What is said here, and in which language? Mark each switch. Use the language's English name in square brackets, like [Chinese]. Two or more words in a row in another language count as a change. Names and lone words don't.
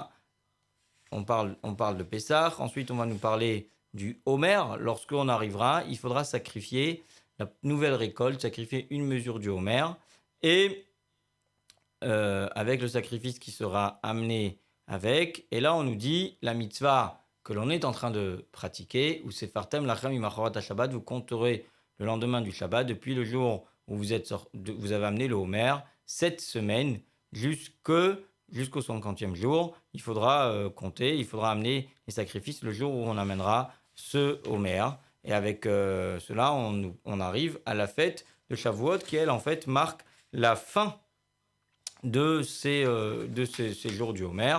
[French] On parle de Pessah, ensuite on va nous parler du Homer. Lorsqu'on arrivera, il faudra sacrifier la nouvelle récolte, sacrifier une mesure du Homer, et avec le sacrifice qui sera amené avec. Et là on nous dit, la mitzvah que l'on est en train de pratiquer, ou [Hebrew] ספרתם לכם ממחרת השבת, [French] vous compterez le lendemain du Shabbat, depuis le jour où vous avez amené le Homer, 7 semaines, jusqu'au 50e jour, il faudra compter, il faudra amener les sacrifices le jour où on amènera ce Homer. Et avec cela, on arrive à la fête de Shavuot, qui elle, en fait, marque la fin de ces jours du Homer.